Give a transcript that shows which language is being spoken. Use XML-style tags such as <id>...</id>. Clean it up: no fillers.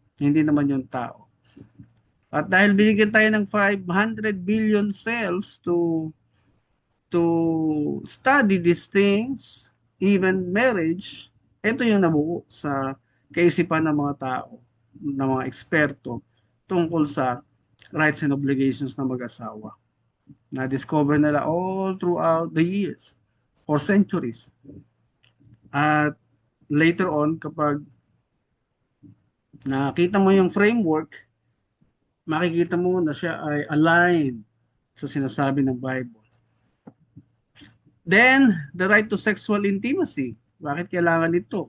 <tl>Hindi naman yung tao. At dahil binigyan tayo ng</tl> <en>500 billion cells to study these things, even marriage,</en> <tl>ito yung nabuo sa kaisipan ng mga tao, ng mga eksperto tungkol sa</tl> <en>rights and obligations</en> <tl>ng mag-asawa. Na-discover nila</tl> <en>all throughout the years or centuries.</en> <tl>At later on, kapag nakita mo yung framework, makikita mo na siya ay aligned sa sinasabi ng Bible.</tl> <en>Then, the right to sexual intimacy.</en> <tl>Bakit kailangan ito?</tl>